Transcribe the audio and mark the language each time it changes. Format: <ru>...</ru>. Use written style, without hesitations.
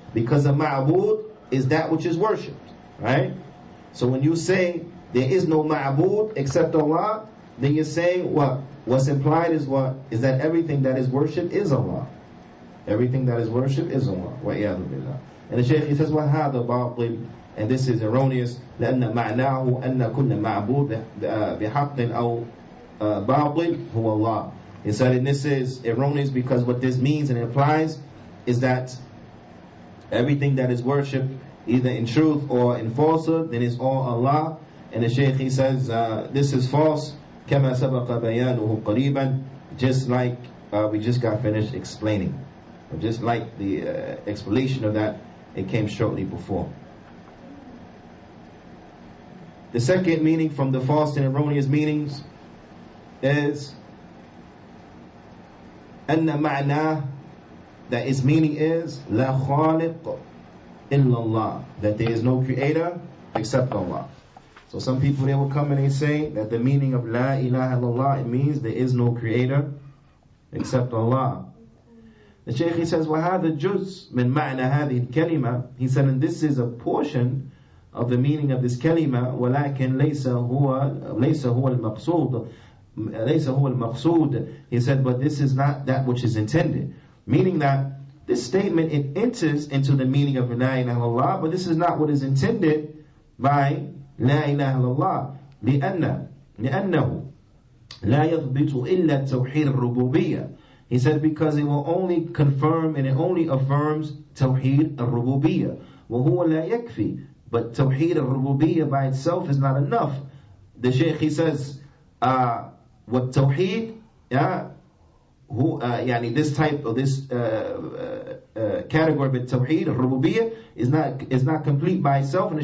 <en>Because a ma'bud is that which is worshipped. Right? So when you say there is no ma'bud except Allah, then you're saying what? What's implied is what? Is that everything that is worshipped is Allah. Everything that is worshipped is Allah.</en> <ar>وَإِيَاذُ بِاللَّهِ.</ar> <en>And the Shaykh, he says,</en> <ar>وَهَذَا بَاطِلٌ.</ar> <en>And this is erroneous.</en> <ar>لأن معناه أن كل معبود بحق أو باطل هو الله.</ar> <en>He said, and this is erroneous because what this means and implies is that everything that is worshipped, either in truth or in falsehood, then it's all Allah. And the Shaykh, he says, this is false.</en> <ar>كما سبق بيانه قريبا.</ar> <en>Just like we just got finished explaining. Or just like the explanation of that, it came shortly before. The second meaning from the false and erroneous meanings is</en> <ar>أن معناه,</ar> <en>that its meaning is</en> <ar>لا خالق إلا الله,</ar> <en>that there is no creator except Allah. So some people, they will come and they say that the meaning of La ilaha illallah, it means there is no creator except Allah. The Shaykh, he says,</en> <ar>وَهَذَا جُزْء مِنْ مَعْنَى هَذِهِ الْكَلِمَةِ.</ar> <en>He said, and this is a portion of the meaning of this kalima,</en> <ar>وَلَكِنْ لَيْسَ هُوَ الْمَقْصُودِ.</ar> <en>He said, but this is not that which is intended. Meaning that this statement, it enters into the meaning of La ilaha illallah, but this is not what is intended by La ilaha illallah.</en> <ar>لأنه لا يضبط إلا التوحيد الربوبية.</ar> <en>He said, because it will only confirm and it only affirms Tawheed al-Rububiyyah.</en> <ar>وَهُوَ لَا يَكْفِي.</ar> <en>But Tawheed al-Rububiyyah by itself is not enough. The Shaykh, he says, what Tawheed, this type of this category of Tawheed al-Rububiyyah is not complete by itself.</en>